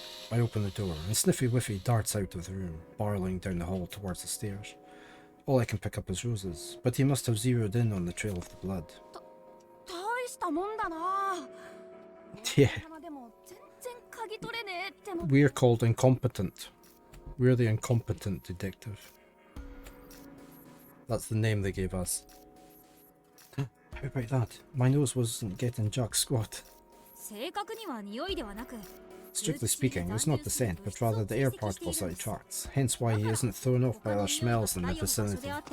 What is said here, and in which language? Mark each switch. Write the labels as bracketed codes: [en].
[en] I open the door, and Sniffy Whiffy darts out of the room, barreling down the hall towards the stairs. All I can pick up is roses, but he must have zeroed in on the trail of the blood. [ja] 大したもんだな。 [en] Yeah, [ja] でも全然嗅ぎ取れねえっての。 [en] we're called incompetent. We're the incompetent detective. That's the name they gave us. How about that? My nose wasn't getting jack squat. [ja] 正確には匂いではなく。 [en] Strictly speaking, it's not the scent, but rather the air particles that he tracks, hence why he isn't thrown off by other smells in the vicinity.